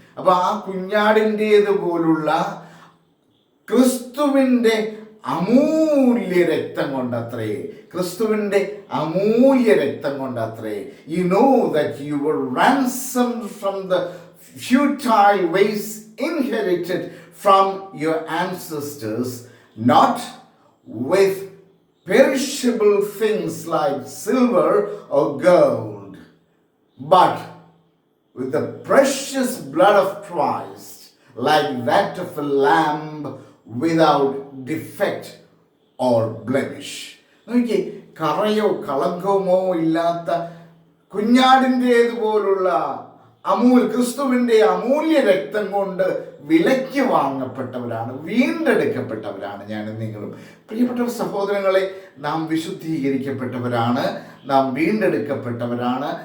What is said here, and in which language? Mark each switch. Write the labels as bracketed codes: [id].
[ml] അപ്പോൾ ആ കുഞ്ഞാടിൻ്റേതുപോലുള്ള ക്രിസ്തുവിൻ്റെ അമൂല്യ രക്തം കൊണ്ടത്രേ, ക്രിസ്തുവിൻ്റെ അമൂല്യ രക്തം കൊണ്ടത്രേ. [en] You know that you were ransomed from the futile ways inherited from your ancestors, not with perishable things like silver or gold, but with the precious blood of Christ, like that of a lamb without defect or blemish. [ml] നോക്കിയേ, കറയോ കളങ്കമോ ഇല്ലാത്ത കുഞ്ഞാടിൻ്റേതുപോലുള്ള ക്രിസ്തുവിൻ്റെ അമൂല്യ രക്തം കൊണ്ട് വിലയ്ക്ക് വാങ്ങപ്പെട്ടവരാണ്, വീണ്ടെടുക്കപ്പെട്ടവരാണ് ഞാനും നിങ്ങളും. പ്രിയപ്പെട്ട സഹോദരങ്ങളെ, നാം വിശുദ്ധീകരിക്കപ്പെട്ടവരാണ്, നാം വീണ്ടെടുക്കപ്പെട്ടവരാണ്.